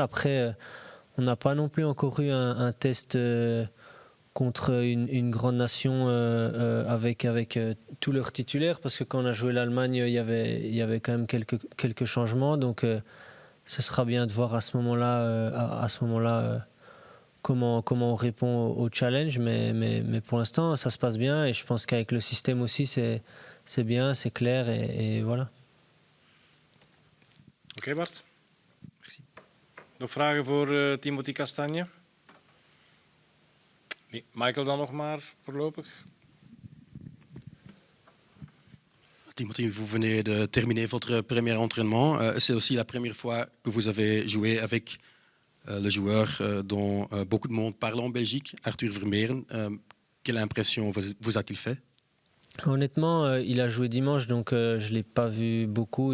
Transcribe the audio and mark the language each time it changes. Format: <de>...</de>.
<fr>Après, on n'a pas non plus encore eu un test contre une grande nation avec tous leurs titulaires, parce que quand on a joué l'Allemagne, il y avait quand même quelques changements, donc ce sera bien de voir à ce moment-là comment on répond au challenge, mais pour l'instant ça se passe bien et je pense qu'avec le système aussi c'est bien, c'est clair et voilà.</fr> <nl>Oké, Bart. Merci. Nog vragen voor Timothy Castagne? Nee, Michael dan nog maar voorlopig.</nl> <fr>Timothy, vous venez de terminer votre premier entraînement. C'est aussi la première fois que vous avez joué avec le joueur dont beaucoup de monde parle en Belgique, Arthur Vermeeren. Quelle impression vous a-t-il fait? Honnêtement, il a joué dimanche, donc je ne l'ai pas vu beaucoup.</fr>